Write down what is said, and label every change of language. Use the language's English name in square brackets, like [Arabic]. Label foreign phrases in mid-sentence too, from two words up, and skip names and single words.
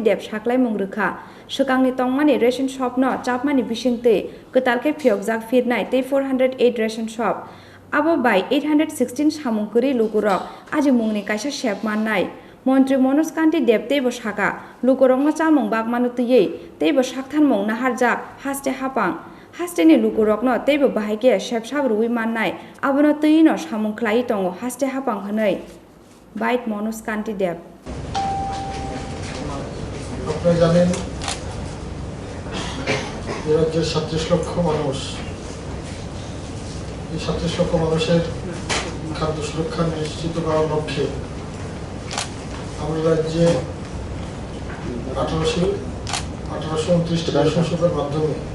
[Kok Borok] Deb saklai mungrukha sekangni tongmani [English] ration shop [Kok Borok] no chapmani bisingtui ketalke phiokjak phinnai tei 408 [English] ration shop [Kok Borok] abo bai 816 samungkuri lukurok aji mungni kaisa shep mannai mantri Manoj Kanti Deb teibo saka lukurokno chamung bagmanu tui teibo sakthanmung naharjak haste hapang hasteni lukurokno teibo bahaike shep sabrui mannai abono tuino samung khlai tongo haste hapang hwnei bait Manoj Kanti Deb [Bangla] আপনারা জানেন এই রাজ্যের 37 লক্ষ মানুষ এই 37 লক্ষ মানুষের খাদ্য সুরক্ষা নিশ্চিত করার লক্ষ্যে আমাদের রাজ্যে 1829টি [English] ration shop [Bangla] মাধ্যমে